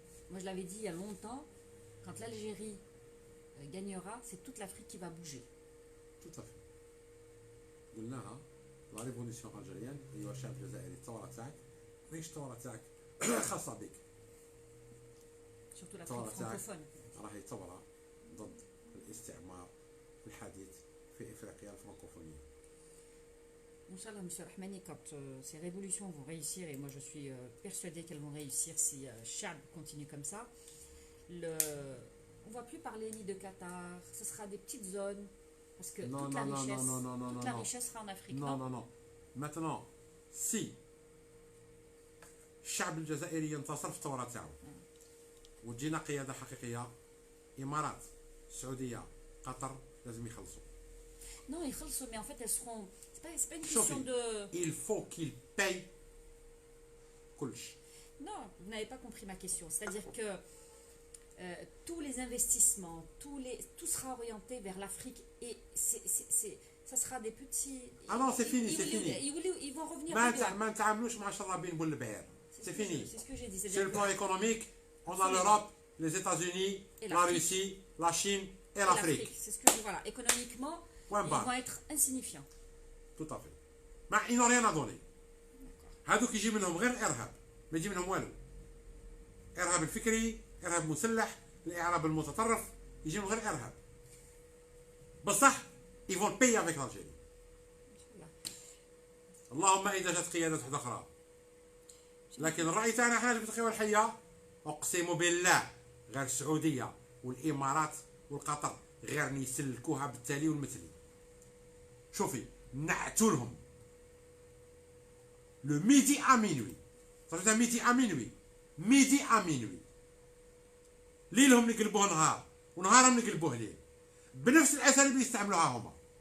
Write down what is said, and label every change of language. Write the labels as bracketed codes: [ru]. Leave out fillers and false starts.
[fr] Moi, je l'avais dit il y a longtemps, quand l'Algérie gagnera, c'est toute l'Afrique qui va bouger. Tout à fait. [ar] قلناها لا ريفوليسيون الجيريان ايوا الشعب الجزائري الثوره تاعك ماهيش الثوره تاعك خاصه بك. [fr] Surtout l'Afrique francophone. [ar] راهي ثوره ضد الاستعمار الحديث في افريقيا الفرنكوفونيه. [fr] Inch'Allah, Monsieur Rahmani, quand ces révolutions vont réussir, et moi je suis persuadée qu'elles vont réussir si Chab continue comme ça, on ne va plus parler ni de Qatar, ce sera des petites zones, parce que toute la richesse sera en Afrique. Non. Maintenant, si [ar] الشعب الجزائري ينتصر في الثوره تاعو وتجينا قياده حقيقيه، امارات، السعوديه، قطر لازم يخلصوا. [fr] Non, ils [ar] خلصوا, [fr] mais en fait elles seront. C'est pas une question de. Il faut qu'ils payent [ar] كلش. [fr] Non, vous n'avez pas compris ma question. C'est-à-dire que tous les investissements, tout sera orienté vers l'Afrique et ça sera des petits. Ah non, c'est fini, c'est fini. Ils vont revenir. [ar] ما نتعاملوش مع شرابين بالبعير. [fr] C'est fini. C'est ce que j'ai dit. Sur le plan économique, on a l'Europe, les États-Unis, la Russie, la Chine et l'Afrique. C'est ce que je dis. Voilà, économiquement, ils vont être insignifiants. Tout à fait. Mais ils n'ont rien à donner. [ar] هذوك يجي منهم غير الارهاب، ما يجي منهم والو. الارهاب الفكري، الارهاب المسلح، الاعراب المتطرف، يجي منهم غير الارهاب. بصح [fr] ils vont payer avec l'Algérie. [ar] اللهم اذا جات قيادات واحده اخرى. لكن الراي تاعنا احنا في القوى الحيه اقسم بالله غير السعوديه والامارات والقطر غير يسلكوها بالتالي والمثلي. شوفي نعتوا لهم لو ميدي ا مينوي، صافي ميدي ا مينوي، ميدي ا مينوي، ليلهم نقلبوه نهار ونهارهم نقلبوه ليل بنفس الاساليب اللي يستعملوها هما.